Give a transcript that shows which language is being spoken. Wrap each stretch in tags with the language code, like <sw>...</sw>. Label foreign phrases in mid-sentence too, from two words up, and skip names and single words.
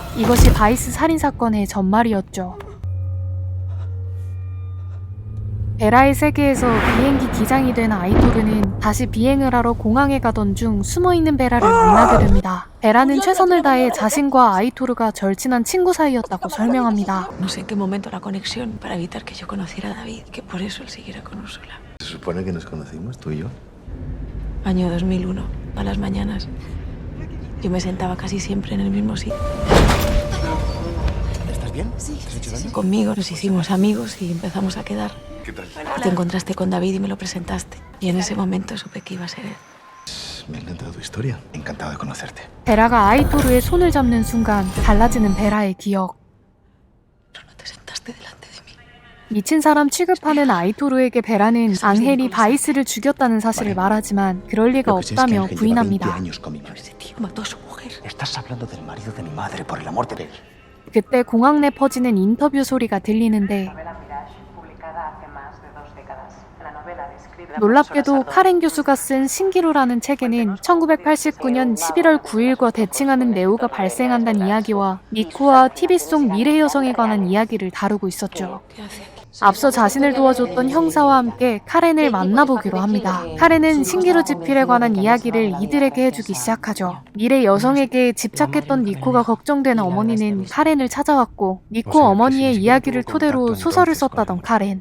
<ko>이것이 바이스 살인사건의 전말이었죠. 베라의 세계에서 비행기 기장이 된 아이토르는 다시 비행을 하러 공항에 가던 중 숨어있는 베라를 만나게 됩니다. 베라는 최선을 다해 자신과 아이토르가 절친한 친구 사이였다고 설명합니다.</ko> <es>No sé en qué momento la conexión para evitar que yo conociera a David, que por eso él siguiera con Úrsula. ¿Se supone que nos conocimos, tú y yo? Año 2001, a las mañanas. Yo me sentaba casi siempre en el mismo sitio. ¿Estás bien? Sí. ¿Te has hecho daño? Conmigo nos hicimos amigos y empezamos a quedar. ¿Qué tal? Te encontraste con David y me lo presentaste. Y en ese momento supe que iba a ser él. Me ha encantado tu historia. Encantado de conocerte.</es> <ko>베라가 아이토르의 손을 잡는 순간 달라지는 베라의 기억.</ko> <es>Pero no te sentaste delante de mí.</es> <ko>미친 사람 취급하는 아이토르에게 베라는 앙헬이 바이스를 죽였다는 사실을 말하지만 그럴 리가 없다며 부인합니다.</ko> <es>Ese tío mató a su mujer. Estás hablando del marido de mi madre, por el amor de Dios.</es> <ko>그때 공항 내 퍼지는 인터뷰 소리가 들리는데 놀랍게도 카렌 교수가 쓴 신기루라는 책에는 1989년 11월 9일과 대칭하는 내후가 발생한다는 이야기와 니코와 TV 속 미래 여성에 관한 이야기를 다루고 있었죠.</ko> <es>¿Qué hace aquí?</es> <ko>앞서 자신을 도와줬던 형사와 함께 카렌을 만나보기로 합니다. 카렌은 신기루 지필에 관한 이야기를 이들에게 해주기 시작하죠. 미래 여성에게 집착했던 니코가 걱정된 어머니는 카렌을 찾아왔고 니코 어머니의 이야기를 토대로 소설을 썼다던 카렌.</ko>